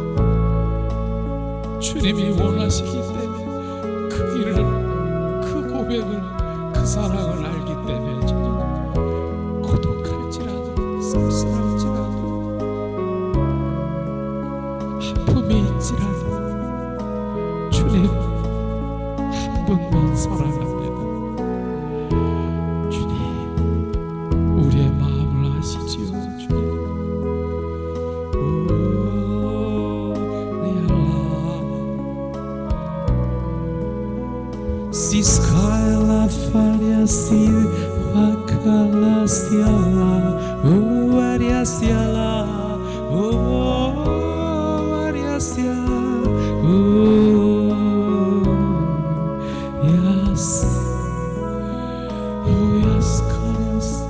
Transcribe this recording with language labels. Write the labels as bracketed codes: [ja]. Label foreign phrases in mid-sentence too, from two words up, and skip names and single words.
[ko] 주님이 원하시기 때문에 그 길을, 그 고백을, 그 사랑을 알기 때문에 주님 고독할지라도 쓸쓸할지라도 아픔이 있지라도 주님 한 번만 사랑합니다. 주님, 우리의 마음을 아시지요. 주님, Siskala faria sil wakala siala waria siala waria siala yes yes yes.